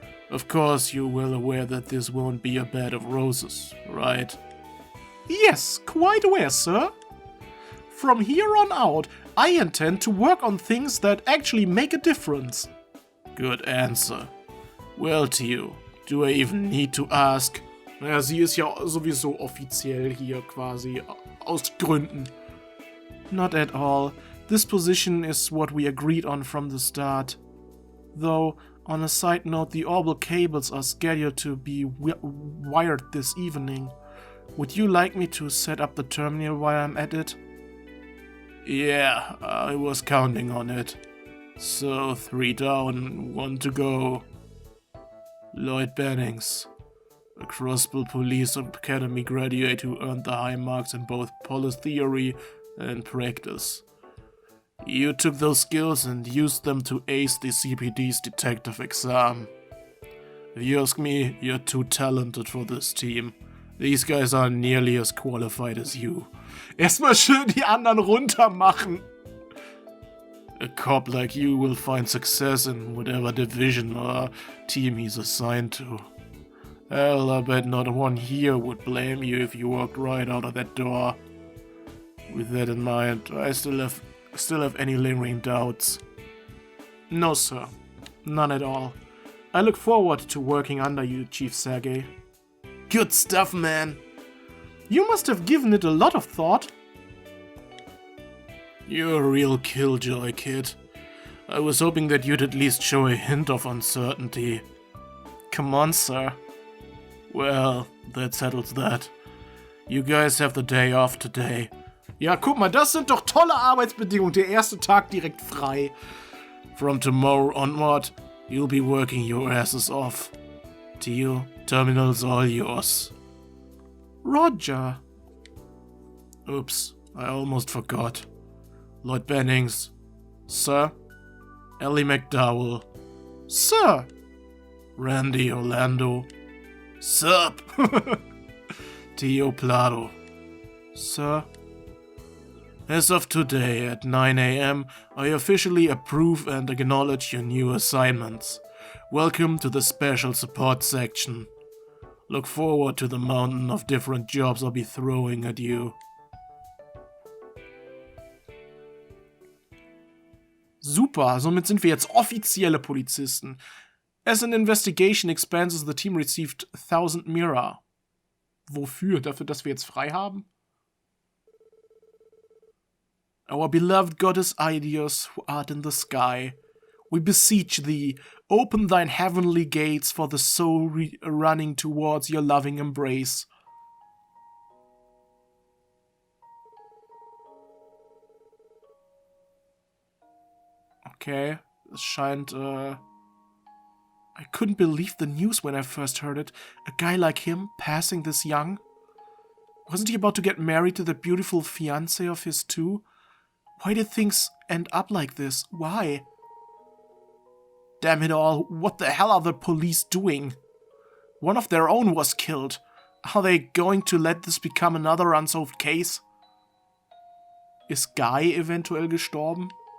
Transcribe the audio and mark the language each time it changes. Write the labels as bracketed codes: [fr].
[en] Of course, you're well aware that this won't be a bed of roses, right? Yes, quite aware, sir. From here on out, I intend to work on things that actually make a difference. Good answer. Well, Theo, do I even need to ask? [de] Naja, sie ist ja sowieso offiziell hier quasi, aus Gründen. [en] Not at all. This position is what we agreed on from the start. Though, on a side note, the orbital cables are scheduled to be wired this evening. Would you like me to set up the terminal while I'm at it? Yeah, I was counting on it. So, 3 down, 1 to go. Lloyd Bannings, a Crossbell Police Academy graduate who earned the high marks in both police theory and practice. You took those skills and used them to ace the CPD's detective exam. If you ask me, you're too talented for this team. These guys aren't nearly as qualified as you. [de] Erstmal schön die anderen runtermachen. [en] A cop like you will find success in whatever division or team he's assigned to. Hell, I bet not one here would blame you if you walked right out of that door. With that in mind, I still have any lingering doubts. No, sir. None at all. I look forward to working under you, Chief Sergey. Good stuff, man. You must have given it a lot of thought. You're a real killjoy, kid. I was hoping that you'd at least show a hint of uncertainty. Come on, sir. Well, that settles that. You guys have the day off today. [de] Ja, guck mal, das sind doch tolle Arbeitsbedingungen. Der erste Tag direkt frei. [en] From tomorrow onward, you'll be working your asses off. Deal, terminal's all yours. Roger. Oops, I almost forgot. Lloyd Bannings. Sir. Ellie McDowell. Sir. Randy Orlando. Sup. Tio Plado. Sir. As of today at 9 a.m., I officially approve and acknowledge your new assignments. Welcome to the Special Support Section. Look forward to the mountain of different jobs I'll be throwing at you. [de] Super, somit sind wir jetzt offizielle Polizisten. [en] As an investigation expanses, the team received 1000 Mira. [de] Wofür? Dafür, dass wir jetzt frei haben? [en] Our beloved goddess Eiyuu, who art in the sky, we beseech thee, open thine heavenly gates for the soul running towards your loving embrace. Okay, [de] es scheint, [en] I couldn't believe the news when I first heard it. A guy like him, passing this young. Wasn't he about to get married to the beautiful fiancée of his too? Why did things end up like this? Why? Damn it all, what the hell are the police doing? One of their own was killed. Are they going to let this become another unsolved case? [de] Ist Guy eventuell gestorben?